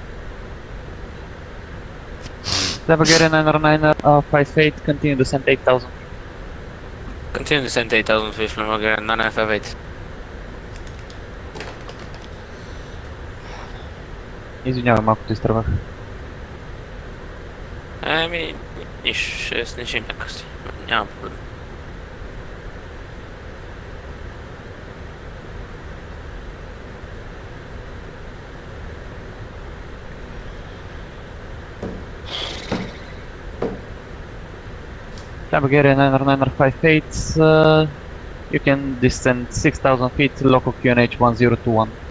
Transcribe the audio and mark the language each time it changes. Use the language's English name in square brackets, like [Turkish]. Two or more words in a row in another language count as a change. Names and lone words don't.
[English] Navigator 9er 58, continue descent 8000. Continue descent 8000 feet from Navigator 958. [Bulgarian] Извинявай, малко те изтървах. Ами, ще снижим някакси. Няма проблем. [English] Navigator 9er 58, you can descend 6000 feet, local QNH 1021.